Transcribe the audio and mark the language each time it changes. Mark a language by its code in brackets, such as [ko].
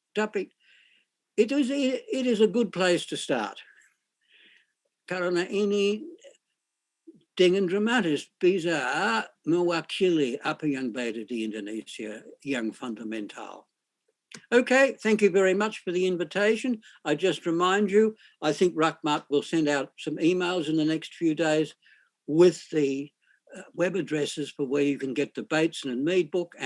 [id] Tapi [en] it is a good place to start. [id] Karena ini dengan dramatis bisa mewakili apa yang beda di Indonesia yang fundamental. [en] Okay, thank you very much for the invitation. I just remind you, I think Rahmat will send out some emails in the next few days with the web addresses for where you can get the Bateson and Mead book.